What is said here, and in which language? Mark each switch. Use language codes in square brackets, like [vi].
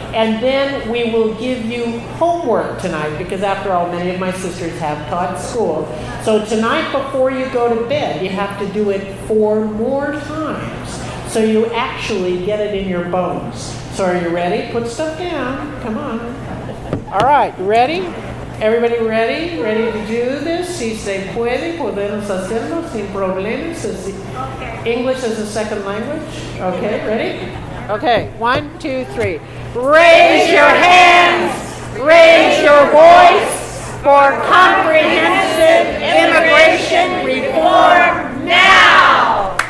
[en] And then we will give you homework tonight, because after all, many of my sisters have taught school. So tonight before you go to bed, you have to do it 4 more times. So you actually get it in your bones. So are you ready? Put stuff down. Come on. All right, you ready? Everybody ready? Ready to do this? [es] Si se puede, podemos hacerlo sin problemas. [en] English as a second language. Okay, ready? Okay, 1, 2, 3. Raise your hands, raise your voice for comprehensive immigration reform now.